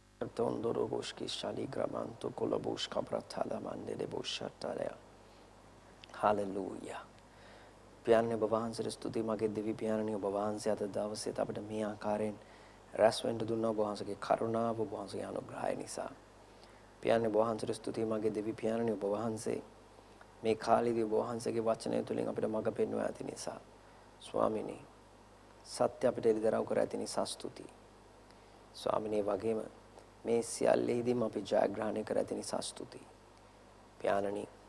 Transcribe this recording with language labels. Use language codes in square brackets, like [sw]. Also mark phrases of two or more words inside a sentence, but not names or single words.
[si] Tondoro boshki shali gramanto kolabush kabratala mandele boshataya. Hallelujah. පියාණන් ඔබ වහන්සේට ස්තුතියි මගේ දෙවි පියාණනි ඔබ වහන්සේ අද දවසේ අපිට මේ ආකාරයෙන් රැස් වෙන්න දුන්නා ඔබ වහන්සේගේ කරුණාව ඔබ වහන්සේගේ අනුග්‍රහය නිසා පියාණන් ඔබ වහන්සේට ස්තුතියි මගේ දෙවි පියාණනි ඔබ වහන්සේ මේ කාලේදී ඔබ වහන්සේගේ වචනය තුළින් අපිට මඟ පෙන්වා ඇති නිසා ස්වාමිනී සත්‍ය අපිට එළිදරව් කර ඇති නිසා ස්තුතියි ස්වාමිනී වගේම මේ සියල්ලෙහිදීම අපි ජයග්‍රහණය කර ඇති නිසා ස්තුතියි පියාණනි